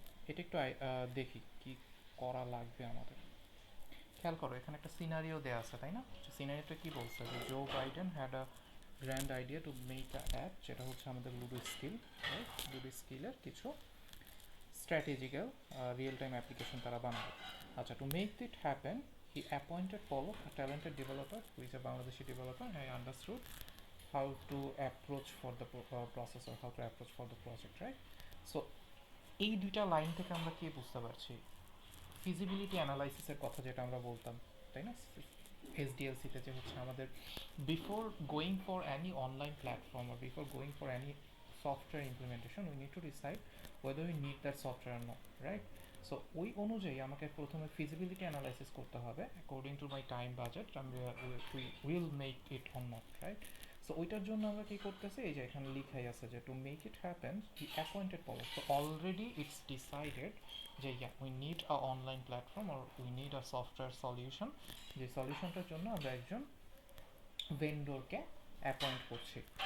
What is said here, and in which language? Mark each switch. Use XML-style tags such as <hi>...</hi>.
<bn>এটা একটু দেখি কি করা লাগবে আমাদের। খেয়াল করো, এখানে একটা সিনারিও দেওয়া আছে, তাই না? সিনারিওটা কি বলছে, যে Joe Biden</bn> <en>had a grand idea to make a app,</en> <bn>যেটা হচ্ছে আমাদের লুডো স্কিল, রাইট? লুডো স্কিলের কিছু স্ট্র্যাটেজিক্যাল রিয়েল টাইম অ্যাপ্লিকেশন তারা বানাবে।</bn> <en>আচ্ছা, to make it happen he appointed Palak, a talented developer who is a Bangladeshi developer, and I understood how to approach for the process, or how to approach for the project, right?</en> <bn>So এই দুইটা line থেকে আমরা কি বুঝতে পারছি? Feasibility অ্যানালাইসিসের কথা যেটা আমরা বলতাম, তাই না? এসডিএলসিতে যে হচ্ছে আমাদের</bn> <en>Before going for any online platform, or before going for any software implementation, we need to decide whether we need that software or not, right?</en> <bn>So ওই অনুযায়ী আমাকে প্রথমে ফিজিবিলিটি অ্যানালাইসিস করতে হবে, according to my time budget আমি</bn> <en>we will make it or not,</en> <bn>right? So ওইটার জন্য আমরা কি করতেছি, এই যে এখানে লিখাই আছে যে</bn> <en>To make it happen he appointed Palak. So already it's decided যে we need a online platform, or we need a software solution,</en> <bn>যে সলিউশনটার জন্য আমরা একজন ভেন্ডরকে অ্যাপয়েন্ট করছি।</bn>